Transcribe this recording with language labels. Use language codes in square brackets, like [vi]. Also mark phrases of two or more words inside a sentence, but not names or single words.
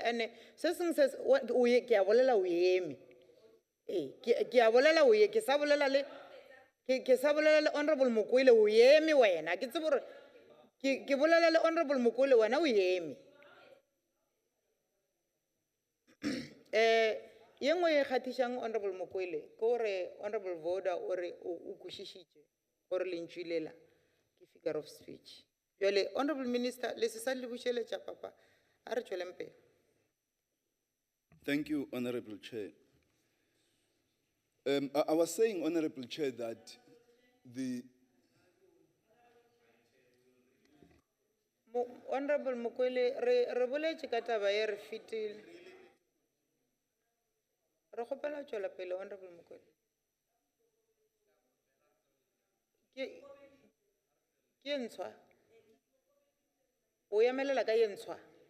[nso] And se sengwe se ke a bolela o eme, ke a bolela o ye, ke sa bolela le Honorable Mukwele o eme wena. Ke tsebe gore ke bolela le Honorable Mukwele wena o eme. Ye nngwe e kgatišang Honorable Mukwele ke gore Honorable Voda o re o kwešišitše gore lentšu lela ke [en] figure of speech. [nso] Jwale [en] Honorable Minister [nso] le se sa le bušeletša papa a re tšweleng pele. [en] Thank you, Honorable Chair. I was saying, Honorable Chair, that [nso] Honorable Mukwele, re boletše ka taba ye re fetile. Re kgopela tšwela pele, Honorable Mukwele. Ke ntshwa? O emelela ka ye ntshwa?